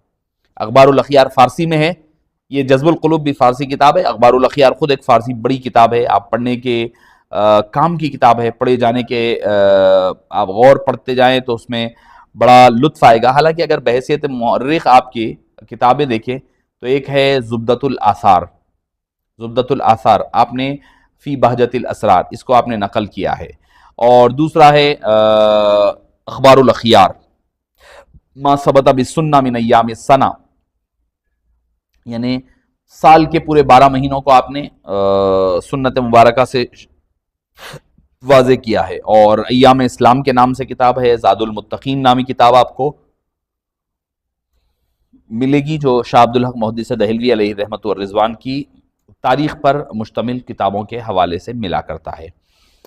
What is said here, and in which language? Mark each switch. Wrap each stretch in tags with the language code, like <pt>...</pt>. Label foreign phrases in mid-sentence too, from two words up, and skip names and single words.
<ur>اخبار الاخیار فارسی میں ہے، یہ جذب القلوب بھی فارسی کتاب ہے، اخبار الاخیار خود ایک فارسی بڑی کتاب ہے، آپ پڑھنے کے کام کی کتاب ہے، پڑھے جانے کے، آپ غور پڑھتے جائیں تو اس میں بڑا لطف آئے گا۔ حالانکہ اگر بحیثیت مورخ آپ کی کتابیں دیکھیں تو ایک ہے زبدۃ الآثار، زبدۃ الآثار آپ نے فی بہجت الاسرار، اس کو آپ نے نقل کیا ہے۔ اور دوسرا ہے اخبار الاخیار ما ثبت بالسنہ من ایام السنہ، یعنی سال کے پورے 12 مہینوں کو آپ نے سنت مبارکہ سے واضح کیا ہے۔ اور ایام اسلام کے نام سے کتاب ہے، زاد المتقین نامی کتاب آپ کو ملے گی، جو شاہ عبدالحق محدث دہلوی علیہ رحمت والرضوان کی تاریخ پر مشتمل کتابوں کے حوالے سے ملا کرتا ہے۔</ur>